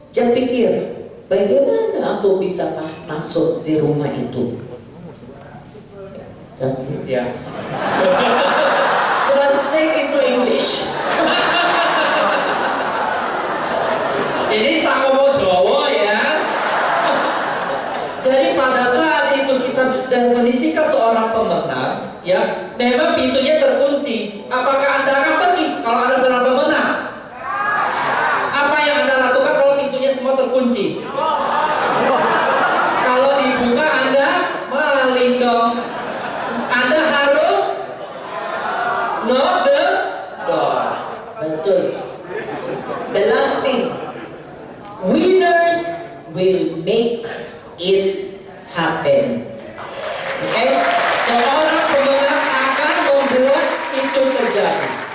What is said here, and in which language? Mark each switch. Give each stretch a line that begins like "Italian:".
Indonesian: Jangan pikir, bagaimana aku bisa masuk di rumah itu?
English: Translate.
Indonesian: Ya.
English: Translate into English.
Indonesian: Ini
Javanese: tak ngomong Jawa
Indonesian: ya. Jadi pada saat itu kita definisikan seorang pemenang, ya, memang pintunya terkunci. Apakah Anda akan pergi kalau Anda seorang pemenang? Apa yang Anda lakukan kalau pintunya semua terkunci? Kalau dibuka Anda maling dong. Anda harus
English: knock the door.
Indonesian: Betul.
English: The last thing, winners will make it happen. Okay?
Indonesian: Seorang pemenang akan membuat itu terjadi.